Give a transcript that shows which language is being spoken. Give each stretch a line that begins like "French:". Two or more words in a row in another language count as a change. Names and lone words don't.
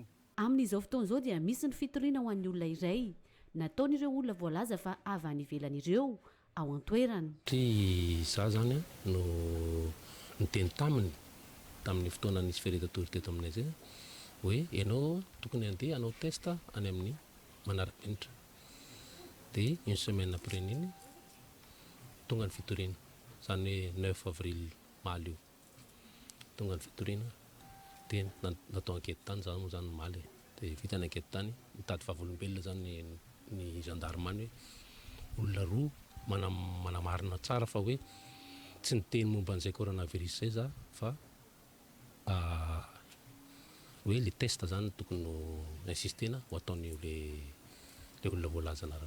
Malagasy: Amin'izao fotoan'izao dia misy ny fitoriana ho an'ny olona iray nataon'ireo olona voalaza fa avy any ivelan'ireo ao an-toerana. Za zany no niteny tamin'ny fotoana nisy fereta-tory teto aminay zay hoe ianao tokony andeha hanao test any amin'ny manara-penitra. Dia
French: une semaine après
Malagasy: niny tonga ny fitoriana. Zany hoe 9 avril maly io. Tonga ny fitoriana dia natao ankety tany zany zany maly. Dia vita ny ankety tany mitady vavolombelona zany ny gendarme any hoe olona roa manamarina tsara fa hoe tsy niteny momba an'izay coronavirus zay za fa hoe
French: le test
Malagasy: zany tokony no insistena ho ataony le olona voalaza anarana.